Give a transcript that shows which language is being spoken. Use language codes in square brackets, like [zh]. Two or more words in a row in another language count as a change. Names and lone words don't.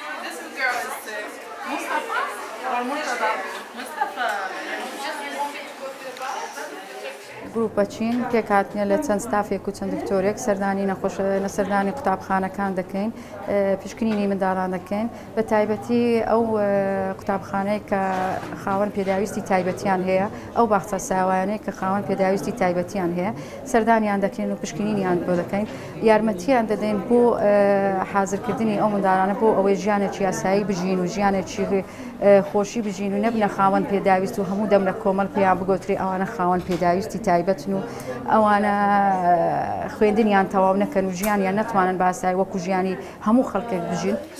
[en] This girl is sick. Mustafa? Or Murtada? Mustafa. [ckb] گروپە چین پێکاتنە لە چەند ستافێک و چەند دکتۆرێک سەردانی نەخۆش لە سەردانی قوتابخانەکان دەکەین پشکنینی منداڵان دەکەین بە تایبەتی ئەو قوتابخانەی کە خاوەن پێداویستی تایبەتیان هەیە ئەو باخچە ساوایانەیە کە خاوەن پێداویستی تایبەتیان هەیە سەردانیان دەکەین و پشکنینیان بۆ دەکەین یارمەتیان دەدەین بۆ حازرکردنی ئەو منداڵانە بۆ ئەوەی ژیانێکی یاسایی بژین و ژیانێکی خۆشی بژین و نەبنە خاوەن پێداویست و هەموو دەم لە کۆمەڵ پێیان بگۆتری ئەوانە خاوەن پێداویستی تایبەتن و ئەوانە خوێندنیان تەواو نەکەن و ژیانیان نەتوانن باسایی وەکو ژیانی هەموو خەڵکێک بژین.